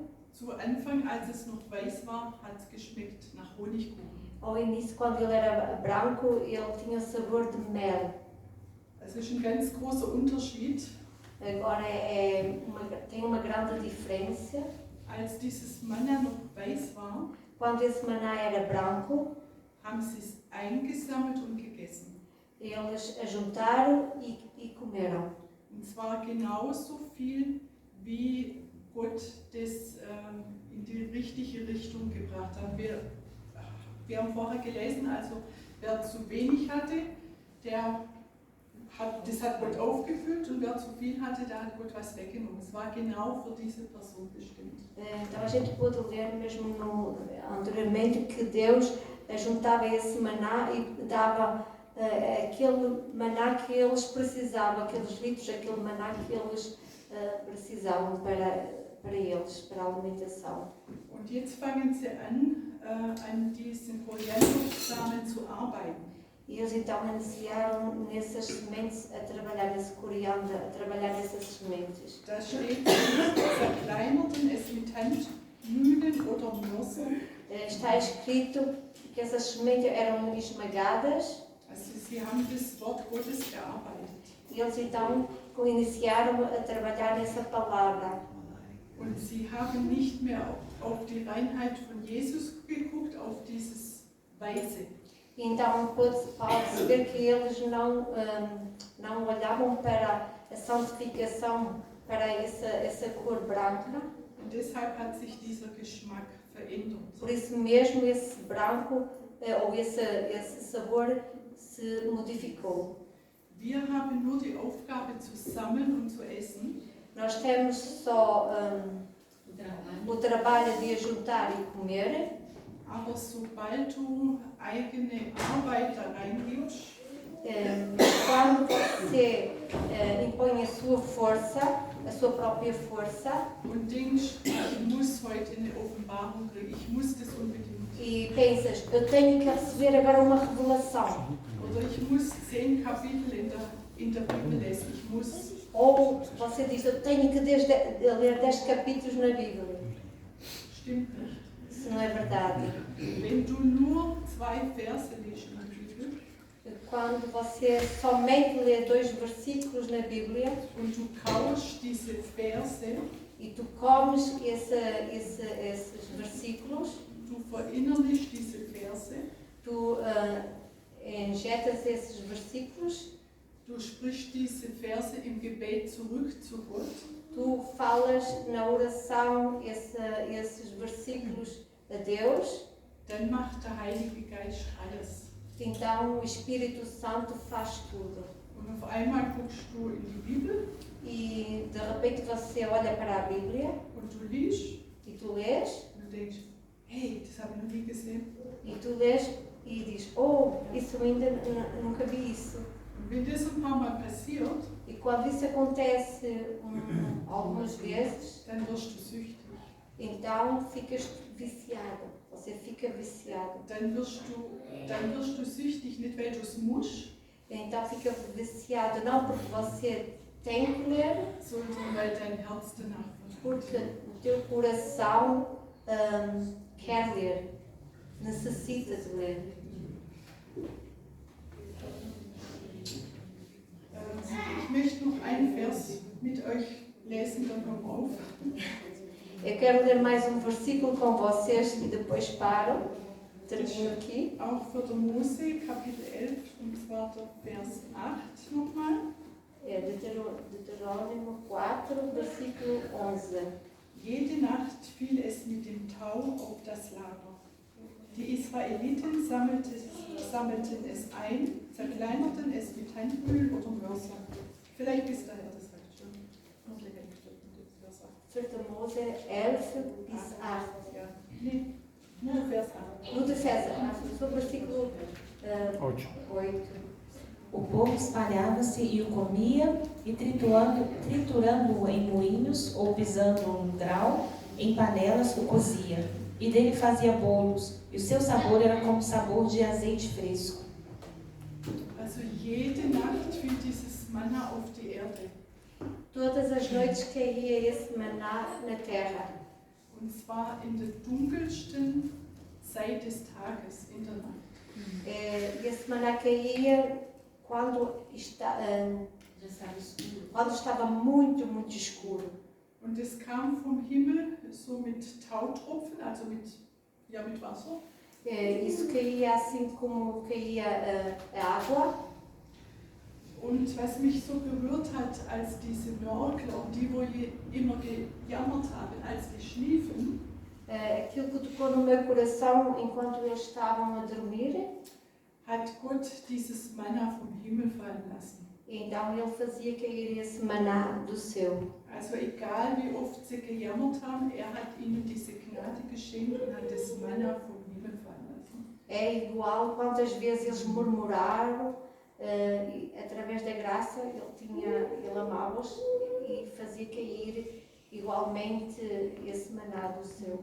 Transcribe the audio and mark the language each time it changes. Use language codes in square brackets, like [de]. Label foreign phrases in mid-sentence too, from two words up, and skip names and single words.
[de] Zu Anfang, als es noch weiß war, hat es geschmeckt nach Honigkuchen. [pt] Ao início, quando ele era branco, ele tinha o sabor de mel. [de] Das ist ein ganz großer Unterschied. [pt] Agora tem uma grande diferença. [de] Als dieses Manna noch weiß war, [pt] quando esse maná era branco, [de] haben sie es eingesammelt und gegessen. [pt] eles ajuntaram e comeram. [de] Und zwar genauso viel, wie Gott das in die richtige Richtung gebracht hat. Wir haben vorher gelesen, also wer zu wenig hatte, das hat Gott aufgefüllt, und wer zu viel hatte, da hat Gott was weggenommen. Es war genau für diese Person bestimmt. [pt] Então a gente pôde ler mesmo anteriormente que Deus juntava esse maná e dava aquele maná que eles precisavam, aqueles litros, aquele maná que eles precisavam para eles, para a alimentação. [de] Und jetzt fangen sie an diesen Koriandersamen zu arbeiten. [pt] E eles então iniciaram nessas sementes a trabalhar esse coriandro, a trabalhar nessas sementes. [de] Da steht, zerkleinerten es mit Handmühlen oder Mörsern. [pt] Está escrito que essas sementes eram esmagadas. [de] Also sie haben das Wort Gottes gearbeitet. [pt] E eles então iniciaram a trabalhar nessa palavra. [de] Und sie haben nicht mehr auf die Reinheit von Jesus geguckt, auf dieses Weiße. [pt] Então pode-se ver que eles não olhavam para a santificação, para essa cor branca. [de] Und deshalb hat sich dieser Geschmack verändert. [pt] Por isso mesmo esse branco ou esse sabor se modificou. [de] Wir haben nur die Aufgabe zu sammeln und zu essen. [pt] Nós temos só o trabalho de ajuntar e comer, [de] Aber sobald du eigene Arbeit da reingibst, [pt] quando você impõe a sua força, a sua própria força, [de] und denkst, ich muss heute eine Offenbarung kriegen, ich muss das unbedingt. [pt] e pensas, eu tenho que receber agora uma revelação, [de] Oder ich muss 10 Kapitel in der Bibel lesen, ich muss. [pt] ou você diz, eu tenho que ler 10 capítulos na Bíblia. [de] Stimmt nicht. [pt] Isso não é verdade. [de] Wenn du nur 2 Verse liest in der Bibel [pt] Quando você somente lê 2 versículos na Bíblia [de] und du kaust diese Verse, [pt] e tu comes esses versículos, [de] du verinnerlichst diese Verse, [pt] tu injetas esses versículos, [de] du sprichst diese Verse im Gebet zurück zu Gott, [pt] tu falas na oração esses versículos a Deus, [de] dann macht der Heilige Geist alles. [pt] então o Espírito Santo faz tudo. [de] Und auf einmal guckst du in die Bibel [pt] E de repente você olha para a Bíblia [de] und du liest [pt] e tu lês, [de] und du denkst, hey, das habe ich noch nie gesehen. [pt] e tu lês e diz, oh, isso ainda nunca vi isso. [de] Und wenn das ein paar Mal passiert, [pt] E quando isso acontece algumas vezes, [de] dann wirst du süchtig. [pt] então ficas viciado. Você fica viciado. [de] Dann wirst du süchtig, nicht weil du es musst, [pt] Então fica viciado não porque você tem que ler, [de] sondern weil dein Herz danach verlangt. [pt] porque o teu coração quer ler, necessita de ler. [de] Ich möchte noch einen Vers mit euch lesen, dann hören wir auf. [pt] Eu quero ler mais versículo com vocês e depois paro. Termino aqui. [de] Auch für den Mose, Kapitel 11, und zwar der Vers 8 nochmal. [pt] É Deuteronômio 4, versículo 11. [de] Jede Nacht fiel es mit dem Tau auf das Lager. Die Israeliten sammelten es ein, zerkleinerten es mit Handmühlen oder Mörsern. Vielleicht bis daher, das reicht schon. Noch länger gestimmt, Vers 8. 4 Mose 11, bis 8. Ja. Nee, nur Vers 8. [pt] No defesa, no versículo 8. 8. O povo espalhava-se e o comia, e triturando-o em moinhos ou pisando num grau, em panelas o cozia. E dele fazia bolos, e o seu sabor era como sabor de azeite fresco. [de] Also jede Nacht fiel dieses Manna auf die Erde. [pt] Todas as noites caía esse maná na terra. [de] Und zwar in der dunkelsten Zeit des Tages, in der Nacht. [pt] Esse maná caía quando estava muito, muito escuro. [de] Und es kam vom Himmel so mit Tautropfen, also mit Wasser. [pt] Isso caía assim como caía a água. [de] Und was mich so berührt hat, als diese Nörgler, die wo immer gejammert haben, als geschliefen, [pt] Aquilo que tocou no meu coração enquanto eles estavam a dormir, [de] hat Gott dieses Manna vom Himmel fallen lassen. [pt] então ele fazia cair esse maná do céu. [de] Also egal wie oft sie gejammert haben, hat ihnen diese Gnade geschenkt und hat das Manna vom Himmel fallen lassen. [pt] É igual quantas vezes eles murmuraram, através da graça ele amava-os e fazia cair igualmente esse maná do céu.